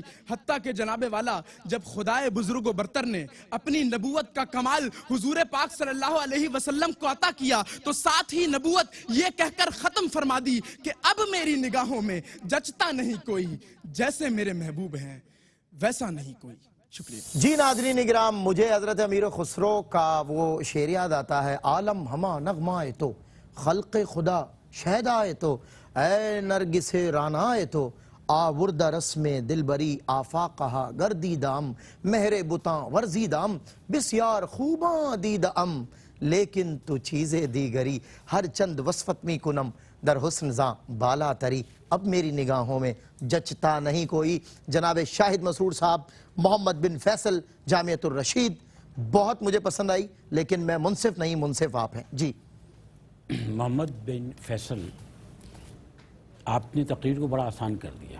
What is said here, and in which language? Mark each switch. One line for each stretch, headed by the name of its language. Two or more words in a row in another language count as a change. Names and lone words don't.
Urdu: حتیٰ کہ جناب والا جب خدائے بزرگ و برتر نے اپنی نبوت کا کمال حضور پاک
Arabic: صلی اللہ علیہ وسلم
Urdu: کو عطا کیا تو ساتھ ہی نبوت یہ کہہ کر ختم فرما دی کہ اب میری نگاہوں میں جچتا نہیں کوئی، جیسے میرے محبوب ہیں ویسا نہیں کوئی. شکریہ. جی ناظرین اکرام، مجھے حضرت امیر خسرو کا وہ شعر یاد آتا ہے،
Persian: عالم ہما نغمہ تو خلق خدا شہدائے تو اے نرگس رانائے تو آوردہ رسم دلبری آفاقہا گردی دام مہر بتاں ورزی دام بسیار خوباں دید ام لیکن تو چیزیں دیگری ہر چند وصفت می کنم در حسن زاں بالا تری
Urdu: اب میری نگاہوں میں جچتا نہیں کوئی. جناب شاہد مسرور صاحب محمد بن فیصل جامعۃ الرشید بہت مجھے پسند آئی، لیکن میں منصف نہیں، منصف آپ ہیں. جی محمد بن فیصل، آپ نے تقریر کو بڑا آسان کر دیا.